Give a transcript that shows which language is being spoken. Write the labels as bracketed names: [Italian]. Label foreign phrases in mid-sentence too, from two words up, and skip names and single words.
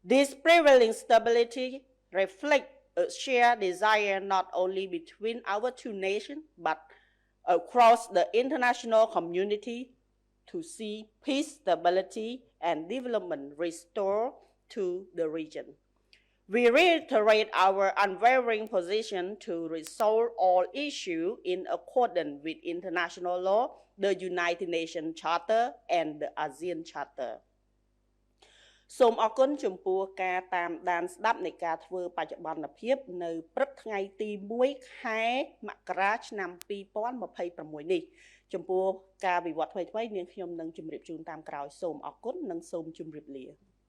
[English] This prevailing stability reflects a shared desire not only between our two nations but across the international community to see peace, stability, and development restore to the region. We reiterate our unwavering position to resolve all issues in accordance with international law, the United Nations Charter, and the ASEAN Charter. [Khmer] សូមអរគុណចំពោះការតាមដានស្ដាប់នៃការធ្វើបច្ចុប្បន្នភាពនៅព្រឹកថ្ងៃទី1ខែមករាឆ្នាំ2026នេះចំពោះការវិវត្តថ្មីៗនាងខ្ញុំនឹងជម្រាបជូនតាមក្រោយសូមអរគុណនិងសូមជម្រាបលា